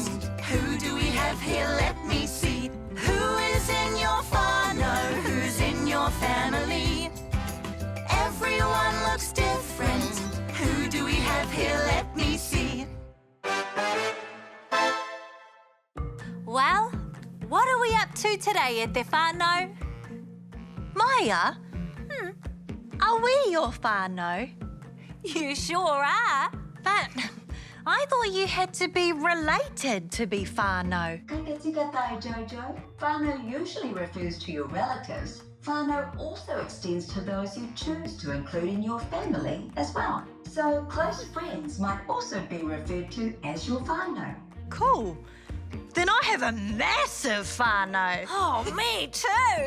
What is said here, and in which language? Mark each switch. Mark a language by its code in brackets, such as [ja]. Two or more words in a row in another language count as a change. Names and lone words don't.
[en] Who do we have here? Let me see. Who is in your whānau? Who's in your family? Everyone looks different. Who do we have here? Let me see. Well, what are we up to today, [mi] e te whānau? [en] Maya, are we your whānau? You sure are. But I thought you had to be related to be whānau. [mi] Ka kite tai, Jojo. [en] Whānau usually refers to your relatives. Whānau also extends to those you choose to include in your family as well. So close friends might also be referred to as your whānau. Cool. Then I have a massive whānau. Oh, me too.